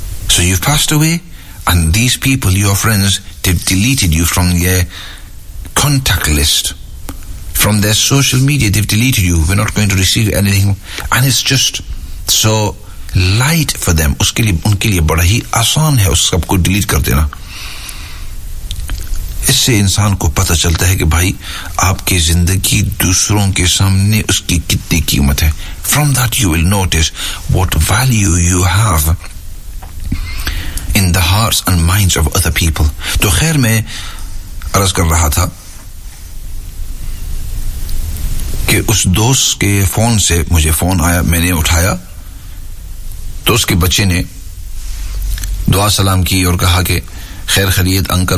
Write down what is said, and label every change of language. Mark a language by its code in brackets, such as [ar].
[en] So you've passed away and these people, your friends, they've deleted you from their contact list. From their social media, they've deleted you. We're not going to receive anything. And it's just so light for them. [hi] Uske liye, unke liye bada hi asaan hai us sab ko delete kar dena. इससे इंसान को पता चलता है कि भाई आपकी जिंदगी दूसरों के सामने उसकी कितनी कीमत है. [en] From that you will notice what value you have in the hearts and minds of other people. [hi] तो खैर मैं अर्ज कर रहा था कि उस दोस्त के फोन से मुझे फोन आया, मैंने उठाया तो उसके बच्चे ने दुआ सलाम की और कहा कि खैर खरीद अंकल.